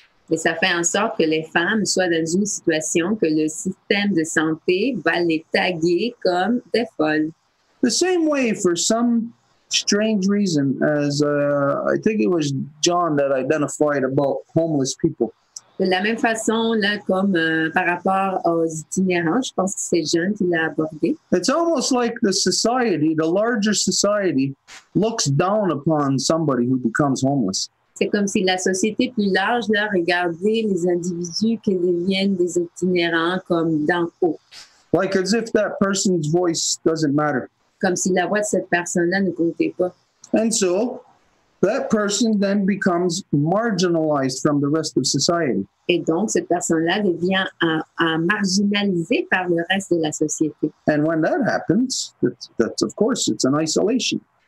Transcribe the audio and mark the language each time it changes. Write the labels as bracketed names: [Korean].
[French] Et ça fait en sorte que les femmes soient dans une situation que le système de santé va les taguer comme des folles. [English] The same way, for some strange reason, as I think it was John that identified about homeless people. [French] De la même façon, là, comme par rapport aux itinérants, je pense que c'est John qui l'a abordé. [English] It's almost like the society, the larger society, looks down upon somebody who becomes homeless. [French] C'est comme si la société plus large là, regardait les individus qui deviennent des itinérants comme d'en haut. [English] Like as if that person's voice doesn't matter. [French] Comme si la voix de cette personne-là ne comptait pas. [English] And so, that person then becomes marginalized from the rest of society. [French] Et donc, cette personne-là devient marginalisée par le reste de la société. [English] And when that happens, that's of course, it's an isolation.